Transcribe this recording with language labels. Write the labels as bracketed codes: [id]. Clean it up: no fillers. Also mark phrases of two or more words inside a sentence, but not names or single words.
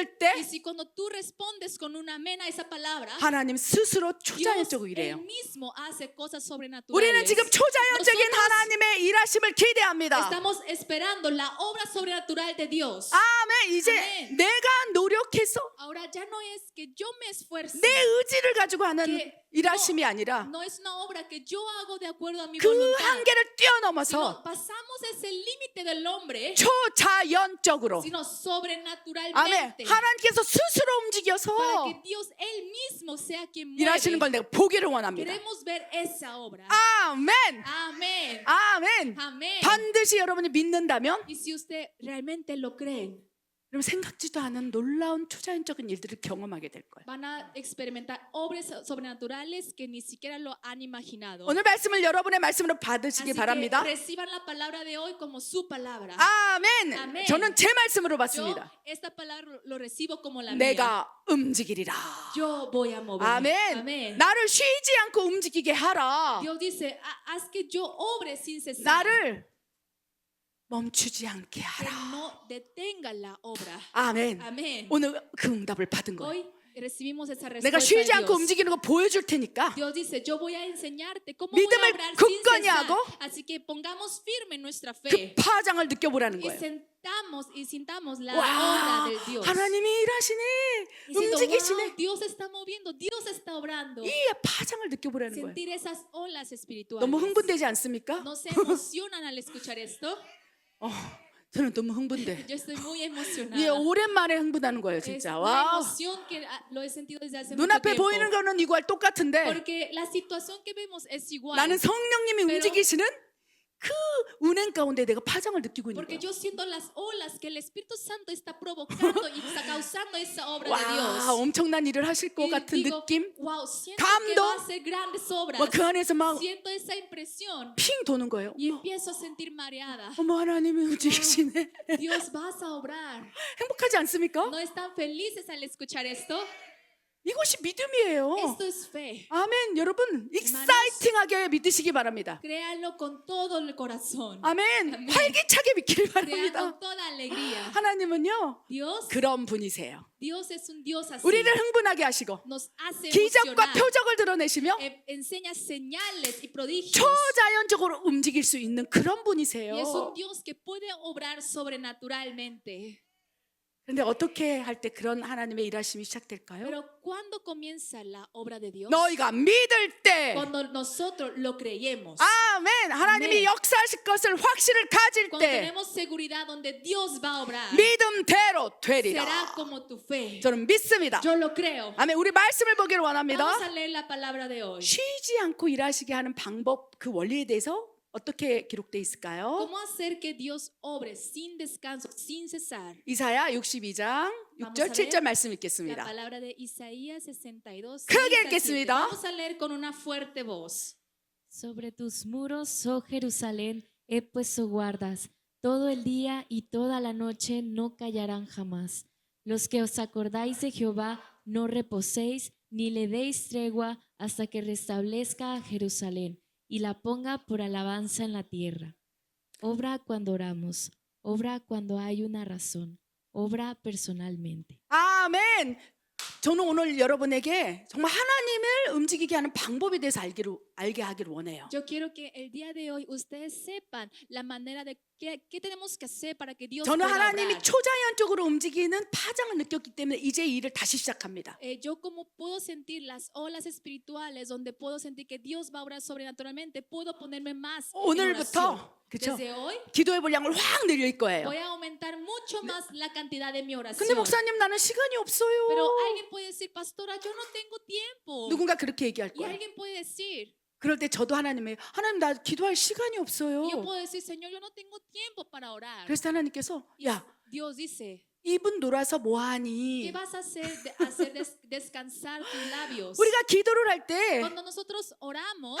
[es] Y [ko] 때 [es] si cuando tú respondes con un amén a esa palabra, [ko] 하나님 스스로 [es] Dios [ko] 초자연적으로 [es] él [ko] 일해요. [es] mismo hace cosas [ko] 우리는 [es] sobrenaturales. [ko] 지금 초자연적인 [es] Nosotros [ko] 하나님의 일하심을 기대합니다. [es] estamos esperando la obra sobrenatural de Dios. [ko] 아멘. 이제 아멘. 내가 노력해서 [es] Ahora ya no es que yo me esfuerce. [ko] 내 의지를 가지고 하는 [es] que [ko] 일하심이 아니라 [es] no es una obra que yo hago de acuerdo a mi [ko] 그 [es] voluntad. [ko] 한계를 뛰어넘어서 [es] Sino pasamos ese límite del hombre, [ko] 초자연적으로 [es] sino [ko] 아멘. [es] sobrenaturalmente. [ko] 하나님께서 스스로 [es] Para [ko] 움직여서 [es] que Dios él mismo sea quien mueve. [ko] 일하시는 걸 내가 보기를 원합니다. [es] Queremos ver esa obra. [ko] 아멘. [es] Amén. [ko] 아멘. [es] Amén. [ko] 반드시 여러분이 믿는다면 [es] Y si usted realmente lo creen, [ko] 그럼 생각지도 않은 놀라운 초자연적인 일들을 경험하게 될 거예요. [es] van a experimentar obras sobrenaturales que ni siquiera lo han imaginado. [ko] 오늘 말씀을 여러분의 말씀으로 받으시기 [es] Así que [ko] 바랍니다. [es] reciban la palabra de hoy como su palabra. [ko] 아멘. 아멘. 저는 제 말씀으로 [es] Yo [ko] 받습니다. [es] esta palabra lo recibo como la mía. [ko] 내가 움직이리라. [es] Yo voy a mover. [ko] 아멘. [es] Amén. [ko] 나를 쉬지 않고 움직이게 하라. [es] Dios dice, haz que yo obre sin cesar. [ko] 나를 멈추지 않게 [es] Que [ko] 하라. [es] no detenga la obra. [ko] 아멘. [es] Amén. [ko] 오늘 그 응답을 받은 거예요. [es] Hoy recibimos esa [ko] 내가 [es] respuesta [ko] 쉬지 [es] de [ko] 않고 [es] Dios. [ko] 움직이는 거 보여줄 테니까 [es] Dios dice, yo voy a enseñarte cómo [ko] 믿음을 [es] voy a obrar sin [ko] 굳건히 [es] cesar. [ko] 하고 [es] Así que pongamos firme nuestra [ko] 그 [es] fe [ko] 파장을 느껴보라는 [es] y [ko] 거예요. [es] sintamos la [ko] 와, [es] obra del Dios. [ko] 하나님이 일하시네. [es] Diciendo, [ko] 움직이시네. [es] wow, Dios está moviendo, Dios está obrando. [ko] 이 파장을 느껴보라는 거예요. [es] Sentir esas olas espirituales. [ko] 너무 흥분되지 않습니까? [es] ¿No se emocionan al escuchar esto? [ko] 저는 너무 흥분돼. [es] Yo estoy muy emocionada. [ko] 예, 오랜만에 흥분하는 거예요, [es] Es [ko] 진짜. [es] una [ko] 와. [es] emoción que lo he sentido desde hace mucho [ko] 눈앞에 [es] tiempo. [ko] 보이는 거는 이거 똑같은데 [es] Porque la situación que vemos es igual. [ko] 나는 성령님이 [es] Pero- [ko] 움직이시는 그 운행 가운데 내가 파장을 느끼고 있는 [es] Porque [ko] 거예요. [es] yo siento las olas que el Espíritu Santo está provocando y está causando esa obra de [ko] 와, [es] Dios. [ko] 엄청난 일을 하실 것 [es] Y [ko] 같은 [es] digo, [ko] 느낌. [es] wow, siento que [ko] 감동. [es] va a hacer grandes obras. [ko] 그 안에서 막 [es] Siento esa impresión [ko] 핑 도는 거예요. [es] y empiezo a sentir mareada. [ko] 어머 하나님이 움직이시네. [es] Dios, vas a obrar. [ko] 행복하지 않습니까? [es] ¿No están felices al escuchar esto? [ko] 이것이 믿음이에요. [es] Esto es fe. [ko] 아멘. 여러분 익사이팅하게 믿으시기 바랍니다. [es] Créanlo con todo el corazón. [ko] 아멘. 아멘. 활기차게 믿기를 [es] Crean [ko] 바랍니다. [es] con toda alegría. [ko] 하나님은요 [es] Dios, [ko] 그런 분이세요. [es] Dios es un Dios así. [ko] 우리를 흥분하게 하시고 [es] Nos hace [ko] 기적과 [es] emocionar. [ko] 표적을 드러내시며 [es] Enseña señales y prodigios. [ko] 초자연적으로 움직일 수 있는 그런 분이세요. [es] Y es un Dios que puede obrar sobrenaturalmente. [ko] 그런데 어떻게 할 때 그런 하나님의 일하심이 시작될까요? [es] Pero ¿cuándo comienza la obra de Dios? [ko] 너희가 믿을 때 [es] Cuando nosotros lo creemos. [ko] 아멘. 하나님이 아멘. 역사하실 것을 확신을 가질 [es] Cuando [ko] 때 [es] tenemos seguridad donde Dios va a obrar. [ko] 믿음대로 되리라. [es] Será como tu fe. [ko] 저는 믿습니다. [es] Yo lo creo. [ko] 아멘. 우리 말씀을 보기를 원합니다. [es] Vamos a leer la palabra de hoy. [ko] 쉬지 않고 일하시게 하는 방법, 그 원리에 대해서 어떻게 기록되어 있을까요? [es] ¿Cómo hacer que Dios obre sin descanso, sin cesar? [ko] 이사야 62장 6절 7절 말씀 [es] La [ko] 읽겠습니다. [es] palabra de Isaías 62. [ko] 크게 [es] 6 al 7. [ko] 읽겠습니다. [es] Vamos a leer con una fuerte voz. Sobre tus muros, oh Jerusalén, he puesto guardas. Todo el día y toda la noche no callarán jamás. Los que os acordáis de Jehová, no reposéis ni le deis tregua hasta que restablezca a Jerusalén y la ponga por alabanza en la tierra. Obra cuando oramos, obra cuando hay una razón, obra personalmente. [ko] 아멘. 저는 오늘 여러분에게 정말 하나님을 움직이게 하는 방법에 대해서 알게 하기를 원해요. [es] Yo quiero que el día de hoy ustedes sepan la manera de qué tenemos que hacer para que Dios [ko] 저는 [es] pueda [ko] 하나님이 [es] obrar. [ko] 초자연적으로 움직이는 파장을 느꼈기 때문에 이제 이 일을 다시 시작합니다. [es] Yo como puedo sentir las olas espirituales donde puedo sentir que Dios va a obrar sobrenaturalmente, puedo ponerme más en [ko] 오늘부터 [es] oración. [ko] 그렇죠? [es] Desde hoy [ko] 기도의 분량을 확 늘릴 거예요. [es] voy a aumentar mucho más la cantidad de mi [ko] 근데 [es] oración. [ko] 목사님 나는 시간이 [es] Pero [ko] 없어요. [es] alguien puede decir, pastora, yo no tengo tiempo. [ko] 누군가 그렇게 얘기할 [es] Y [ko] 거예요. [es] alguien puede decir, [ko] 그럴 때 저도 하나님 나 기도할 시간이 없어요. [es] y yo puedo decir, Señor, yo no tengo tiempo para orar. [ko] 그래서 하나님께서 야 [es] Dios dice, [ko] 입은 놀아서 [es] ¿Qué [ko] 뭐하니? [es] vas a hacer descansar tus labios? [ko] 우리가 기도를 할 때 [es] Cuando nosotros oramos,